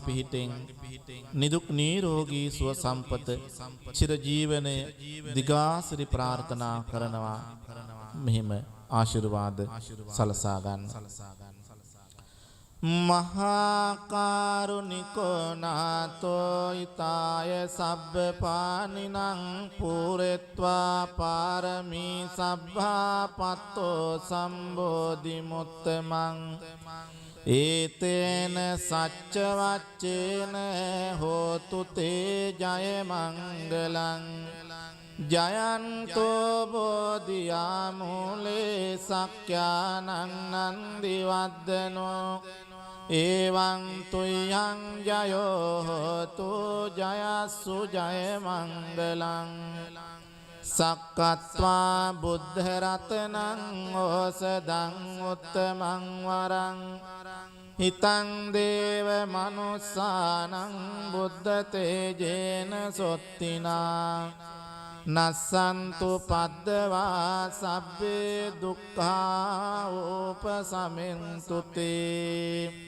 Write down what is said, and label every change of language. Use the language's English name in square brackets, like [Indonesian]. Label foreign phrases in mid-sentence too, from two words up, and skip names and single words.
[Sinhala] පිහිටෙන් නිදුක් නිරෝගී සුව සම්පත චිරජීවනය දිගාසිරි ප්‍රාර්ථනා කරනවා මෙහිම ආශිර්වාද සලසා ගන්න [Pali] මහාකාරුණිකෝ නාතෝ ඊතාය සබ්බපානිනං පූරෙත්වා පාරමී සබ්බා පත්තෝ සම්බෝධි මුත්තමං ඒතේන සච්ච වච්චේන හෝතු තේ ජය මංගලං ජයන්තෝ බෝධියා මූලේ සක්ඛ්‍යානං නන්දි වද්දනෝ එවං තුයං ජයෝ හෝතු ජයස්සු ජය මංගලං සක්කත්වා බුද්ධ රතනං ඕසදං උත්තමං වරං හිතං දේව මනුස්සානං බුද්ධ තේජේන සොත්තිනා නස්සන්තු පද්දවා සබ්බේ දුක්ඛා උපසමින්තු තේ